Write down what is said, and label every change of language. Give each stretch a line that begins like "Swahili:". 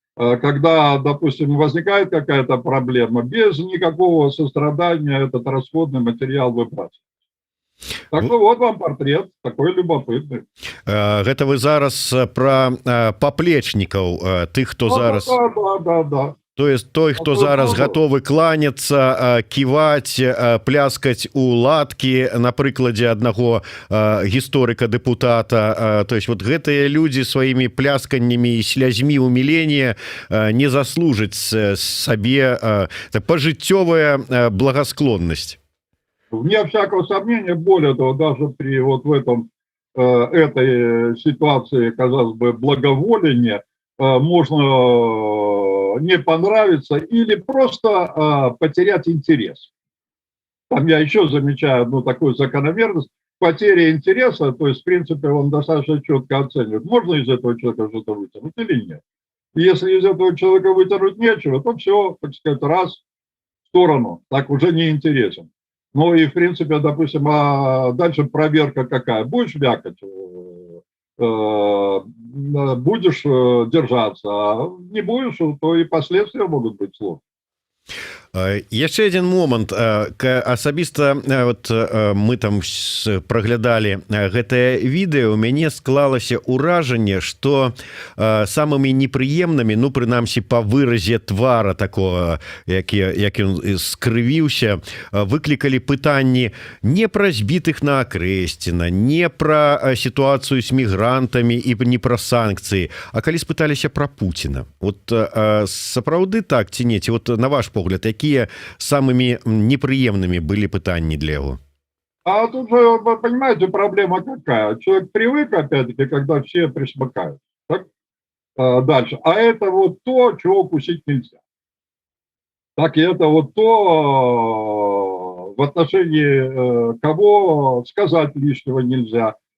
Russian: Когда, допустим, возникает какая-то проблема, без никакого сострадания этот расходный материал выбрасывается. Так что вот вам портрет, такой любопытный.
Belarusian: Гэта вы зараз про поплечников, тых, хто зараз...
Russian: Да. То есть
Belarusian: той, хто зараз готовы кланяцца, ківаць, пляскаць у ладкі на прыкладзе аднаго гісторыка дэпутата.
Russian: То есть вот
Belarusian: гэтыя людзі сваімі плясканнямі і слязьмі умілення не заслужаць сабе пажыццёвая благосклоннасць.
Russian: Вне всякого сомнения, более того, даже при вот в этой ситуации, казалось бы, благоволения, можно не понравиться или просто потерять интерес. Там я еще замечаю одну такую закономерность. Потеря интереса, то есть, в принципе, он достаточно четко оценивает, можно из этого человека что-то вытянуть или нет. И если из этого человека вытянуть нечего, то все, так сказать, раз в сторону, так уже не интересен. Ну и, в принципе, допустим, дальше проверка какая? Будешь вякать, будешь держаться, а не будешь, то и последствия могут быть сложные.
Belarusian: Яшчэ один момант, асабіста вот мы там праглядалі гэтае відэо, у мяне склалася ўражанне, што самымі непрыемнымі, ну прынамсі па выразе твара такого, як ён скрывіўся, выклікалі пытанні не пра збітых на Акрэсціна, не пра сітуацыю з мігрантамі і не пра санкцыі, а калі спыталіся пра Пуціна. Вот сапраўды так ці не? Ці вот на ваш погляд,
Russian: какие самыми неприемными были
Belarusian: пытания для его?
Russian: А тут же, вы понимаете, проблема какая? Человек привык, опять-таки, когда все присмыкают. Так? Дальше. А это вот то, чего укусить нельзя. Так, и это вот то, в отношении кого сказать лишнего нельзя.